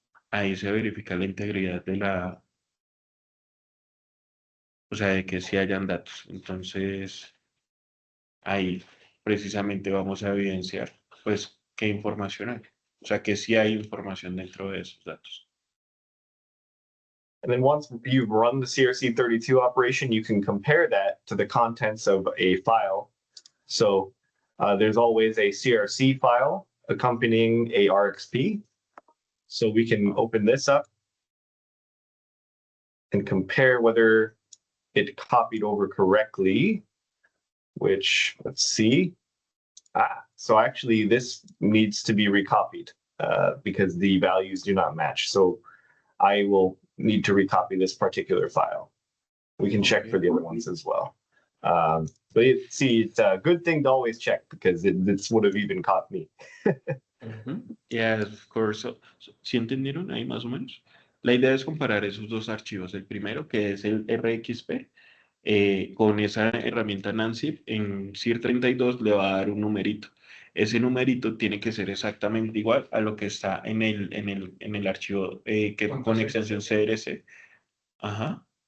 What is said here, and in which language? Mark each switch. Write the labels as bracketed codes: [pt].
[es] Ahí se verifica la integridad de o sea, de que sí hayan datos. Entonces, ahí precisamente vamos a evidenciar, pues, qué información hay. O sea, que sí hay información dentro de esos datos. [en] And then once you've run the CRC32 operation, you can compare that to the contents of a file. So there's always a CRC file accompanying a RXP. So we can open this up and compare whether it copied over correctly, which, let's see. So actually this needs to be recopied because the values do not match. So I will need to recopy this particular file. We can check for the other ones as well. But see, it's a good thing to always check because this would have even caught me. Yeah, of course. [es] ¿Sí entendieron ahí más o menos? La idea es comparar esos dos archivos. El primero, que es el RXP, con esa herramienta Nancy, en CIR32 le va a dar un numerito. Ese numerito tiene que ser exactamente igual a lo que está en el archivo que con extensión CRC. Ajá.